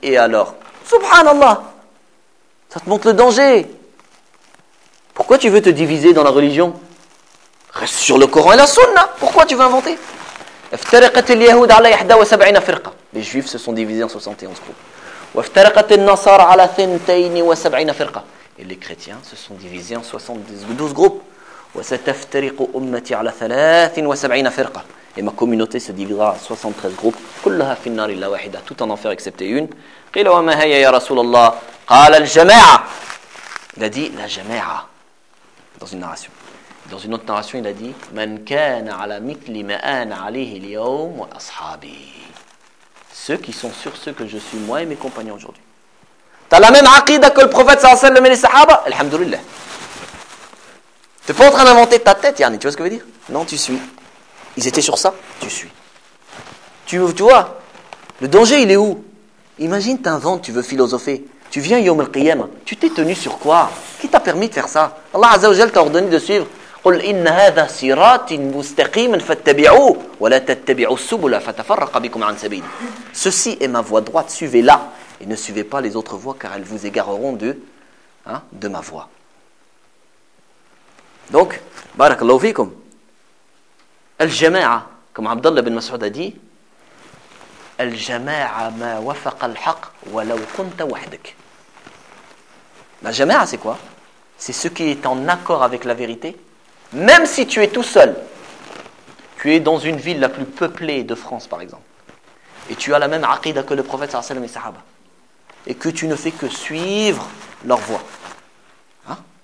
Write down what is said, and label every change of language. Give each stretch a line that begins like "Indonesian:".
French: Et alors, subhanallah, ça te montre le danger. Pourquoi tu veux te diviser dans la religion? Reste sur le Coran et la Sunna. Pourquoi tu veux inventer?
Arabic: افترقت اليهود على 71 فرقة.
French: Les juifs se sont divisés en 71 groupes.
Arabic: وافترقت النصارى على 72 فرقة.
French: Et les chrétiens se sont divisés en 72 groupes.
Arabic: وستفترق أمتي على 73 فرقة.
French: Et ma communauté se divisera en 73 groupes.
Arabic: كلها في النار إلا واحدة.
French: Tout en enfer excepté une.
Arabic: قيل وما هي يا رسول الله؟ قال الجماعة.
French: Il a dit la jama'a dans une narration. Dans une autre narration, il a dit «
Arabic: Man kana ala mitli ma'ana alihi liyawm wa ashabi
French: » Ceux qui sont sur ceux que je suis, moi et mes compagnons aujourd'hui. T'as la même aqidah que le prophète sallallahu alayhi wa sallam et les sahaba ? Alhamdulillah. T'es pas en train d'inventer ta tête, Yanni, tu vois ce que je veux dire ? Non, tu suis. Ils étaient sur ça, tu suis. Tu vois, le danger, il est où ? Imagine, t'inventes, tu veux philosopher. Tu viens yawm al-qiyam, tu t'es tenu sur quoi ? Qui t'a permis de faire ça ? Allah Azza wa Jal t'a ordonné de suivre.
Arabic: قل إن هذا صراط مستقيم فاتبعوه ولا تتبعوا السبل فتفرق بكم عن سبيله.
French: Ceci est ma voie droite, suivez-la et ne suivez pas les autres voies car elles vous égareront de ma voie. Donc
Arabic: بارك الله فيكم. الجماعة
French: comme Abdullah bin Mas'ud a dit,
Arabic: الجماعة ما وفق الحق ولو كنت وحدك.
French: La جماعة c'est quoi? C'est ce qui est en accord avec la vérité. Même si tu es tout seul, tu es dans une ville la plus peuplée de France par exemple, et tu as la même aqida que le prophète sallallahu alayhi wa sallam et sahaba, et que tu ne fais que suivre leur voie. Hein?